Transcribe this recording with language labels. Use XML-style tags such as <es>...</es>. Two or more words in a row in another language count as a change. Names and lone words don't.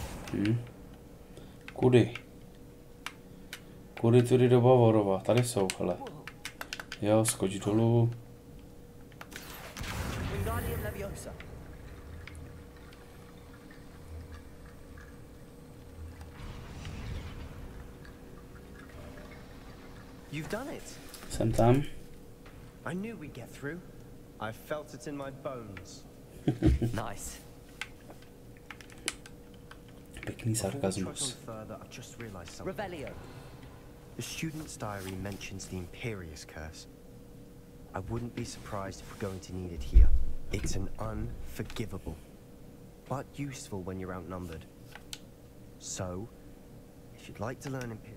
<cs>Kudy? Kudy tudy do Bavorova? Tady jsou, hele. Jo, skoč dolů.</cs> <en>You've done it.</en> <cs>Jsem tam.</cs> <en>I knew we'd get through. I felt it in my bones. Nice.</en> <cs>Pěkný sarkazmus.</cs> <en>Revelio. The student's diary mentions the Imperious curse. I wouldn't be surprised if we're going to need it here. It's an unforgivable, but useful when you're outnumbered. So, if you'd like to learn</en>